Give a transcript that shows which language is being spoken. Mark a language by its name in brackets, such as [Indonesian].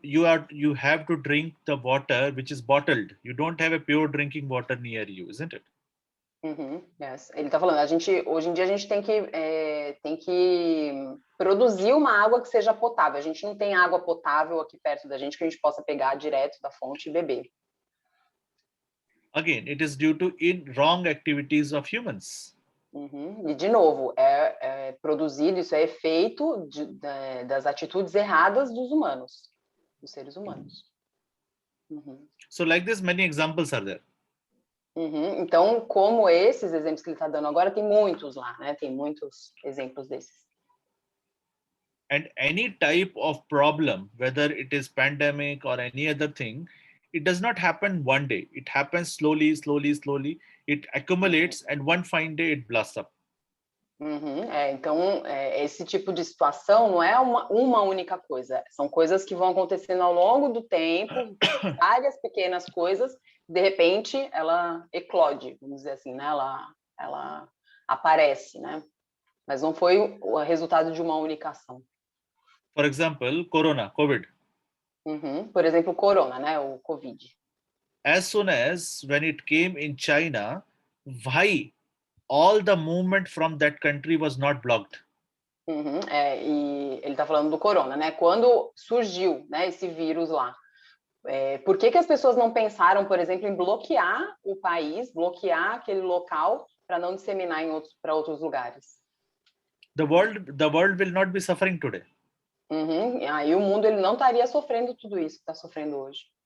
[English] You have to drink the water which is bottled. You don't have a pure drinking water near you, isn't it? Yes. [Portuguese] Ele está falando, hoje em dia a gente tem que produzir uma água que seja potável. A gente não tem água potável aqui perto da gente que a gente possa pegar direto da fonte e beber. [English] Again, it is due to wrong activities of humans. [Portuguese] E de novo, produzido, isso é efeito das atitudes erradas dos humanos, dos seres humanos. [English] So like this, many examples are there. [Portuguese] Então, como esses exemplos que ele está dando agora, tem muitos lá, né? Tem muitos exemplos desses. [English] And any type of problem, whether it is pandemic or any other thing, it does not happen one day. It happens slowly. It accumulates, and one fine day it blasts up. [Portuguese] Então, esse tipo de situação não é uma única coisa. São coisas que vão acontecendo ao longo do tempo, várias pequenas coisas. De repente, ela eclode, vamos dizer assim, né? Ela aparece, né? Mas não foi o resultado de uma única ação. [English] For example, COVID. [Portuguese] Por exemplo, o corona, né? O Covid. [English] As soon as when it came in China, why all the movement from that country was not blocked? [Portuguese] E ele está falando do corona, né? Quando surgiu, né, esse vírus lá, por que as pessoas não pensaram, por exemplo, em bloquear o país, bloquear aquele local para não disseminar para outros lugares? [English] The world will not be suffering today. [Portuguese] Aí o mundo ele não estaria sofrendo tudo isso que está sofrendo hoje.